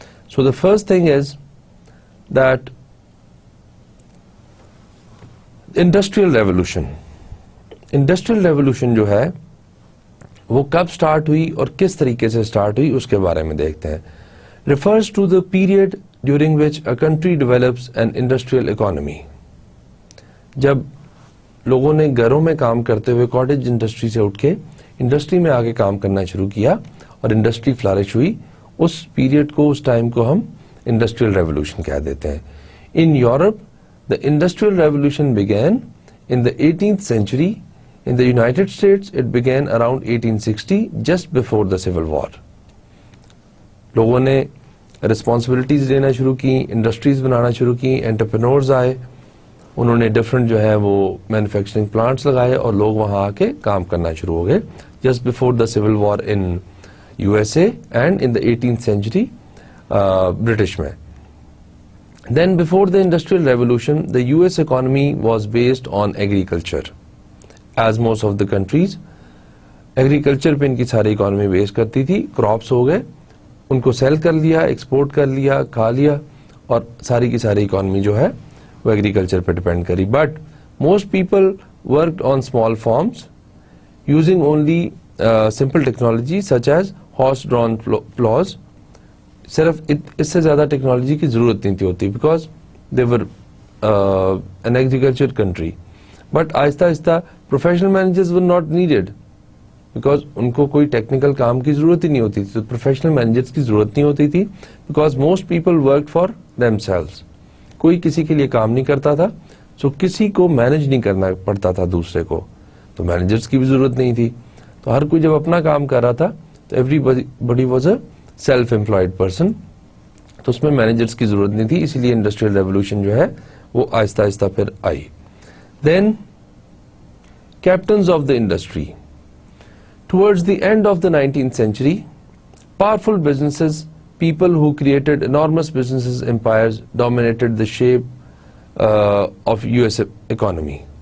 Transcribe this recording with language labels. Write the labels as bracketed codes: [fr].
[en] So the first thing is that industrial revolution. [ur] Industrial revolution جو ہے وہ کب سٹارٹ ہوئی اور کس طریقے سے سٹارٹ ہوئی اس کے بارے میں دیکھتے ہیں. [en] Refers to the period during which a country develops an industrial economy. [ur] جب لوگوں نے گھروں میں کام کرتے ہوئے کاٹیج انڈسٹری سے اٹھ کے انڈسٹری میں آگے کام کرنا شروع کیا اور انڈسٹری فلرش ہوئی, اس پیریڈ کو, اس ٹائم کو ہم انڈسٹریل ریولوشن کہہ دیتے ہیں. [en] In Europe the industrial revolution began in the 18th century. In the United States it began around 1860, just before the Civil War. [ur] لوگوں نے responsibilities لینا شروع کی, انڈسٹریز بنانا شروع کی, انٹرپرینورز آئے, انہوں نے ڈفرنٹ جو ہے وہ مینوفیکچرنگ پلانٹس لگائے اور لوگ وہاں آ کے کام کرنا شروع ہو گئے, [en] just before the Civil War in USA and in the 18th century [ur] British میں. [en] Then before the Industrial Revolution, the US economy was based on agriculture. As most of the countries, [ur] agriculture پہ ان کی ساری economy بیس کرتی تھی. Crops ہو گئے, ان کو cell کر لیا, ایکسپورٹ کر لیا, کھا لیا, اور ساری کی ساری economy جو ہے وہ agriculture پہ ڈپینڈ کری. [en] But most people worked on small farms using only simple technology such as horse-drawn plows. [ur] صرف اس سے زیادہ ٹیکنالوجی کی ضرورت نہیں تھی ہوتی, [en] Because they were an agriculture country. [ur] But آہستہ آہستہ [en] professional managers were not needed, [ur] because ان کو کوئی ٹیکنیکل کام کی ضرورت ہی نہیں ہوتی تھی, تو پروفیشنل مینیجرز کی ضرورت نہیں ہوتی تھی, [en] Because most people work for themselves. [ur] کوئی کسی کے لیے کام نہیں کرتا تھا, سو کسی کو مینیج نہیں کرنا پڑتا تھا دوسرے کو, تو مینیجرز کی بھی ضرورت نہیں تھی. تو ہر کوئی جب اپنا کام کر رہا تھا تو [en] everybody was a self employed person, [ur] تو اس میں مینیجرز کی ضرورت نہیں تھی, اسی لیے انڈسٹریل ریولوشن جو ہے وہ آہستہ آہستہ پھر آئی. [en] Then captains of the industry. Towards the end of the 19th century, powerful businesses, people who created enormous businesses, empires, dominated the shape of US economy.